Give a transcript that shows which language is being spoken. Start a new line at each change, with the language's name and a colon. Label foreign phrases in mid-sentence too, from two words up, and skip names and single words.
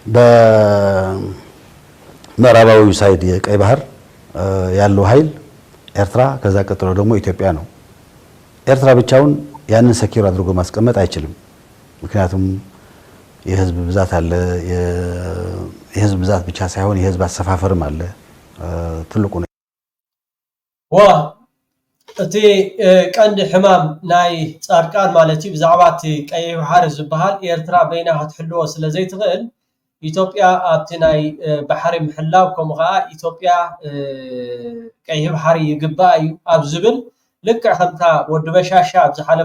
Amharic: በምዕራባዊው ሳይድ የቀይ ባህር ያለው ኃይል ኤርትራ ከዛ ቀጥሎ ደግሞ ኢትዮጵያ ነው ኤርትራ ብቻውን ያንን ሰኪዩር አድርጎ ማስቀመጥ አይችልም ምክንያቱም የህዝብ ብዛት አለ የህዝብ ብዛት ብቻ ሳይሆን የህዝብ አሰፋፈርም አለ ትልቁ ነው
Tigrinya: እቲ ቀንዲ ሕማም ናይ ጻድቃን ማለት ብዛዕባ እቲ ቀይሕ ባሕሪ ዝበሃል ኤርትራ በይና ክትሕልዎ ስለ ዘይትኽእል ኢትዮጵያ ኣብቲ ናይ ባሕሪ ምሕላው ከምኡ ከዓ ኢትዮጵያ ቀይሕ ባሕሪ ይግባእ እዩ ኣብ ዝብል ልክዕ ከምታ ወዲ በሻሻ ኣብ ዝሓለፈ